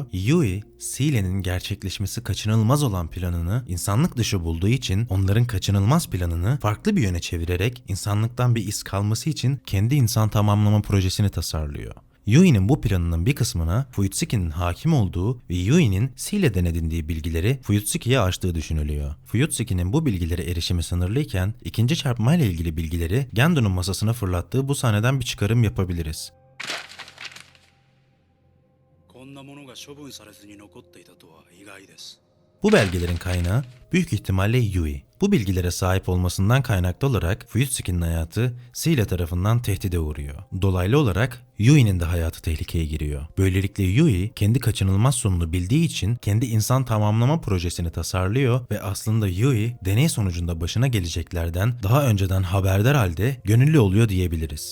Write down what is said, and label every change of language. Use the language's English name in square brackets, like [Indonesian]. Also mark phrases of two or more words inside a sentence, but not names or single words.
[Turkish] Yui, Seele'nin gerçekleşmesi kaçınılmaz olan planını insanlık dışı bulduğu için onların kaçınılmaz planını farklı bir yöne çevirerek insanlıktan bir iz kalması için kendi insan tamamlama projesini tasarlıyor. Yui'nin bu planının bir kısmına Fuyutsuki'nin hakim olduğu ve Yui'nin Seele'den edindiği bilgileri Fuyutsuki'ye açtığı düşünülüyor. Fuyutsuki'nin bu bilgilere erişimi sınırlıyken ikinci çarpmayla ilgili bilgileri Gendo'nun masasına fırlattığı bu sahneden bir çıkarım yapabiliriz. [Japanese] こんなものが処分されずに残っていたとは意外です。 [Turkish] Bu belgelerin kaynağı büyük ihtimalle Yui. Bu bilgilere sahip olmasından kaynaklı olarak Fuyutsuki'nin hayatı Seele tarafından tehdide uğruyor. Dolaylı olarak Yui'nin de hayatı tehlikeye giriyor. Böylelikle Yui kendi kaçınılmaz sonunu bildiği için kendi insan tamamlama projesini tasarlıyor ve aslında Yui deney sonucunda başına geleceklerden daha önceden haberdar halde gönüllü oluyor diyebiliriz.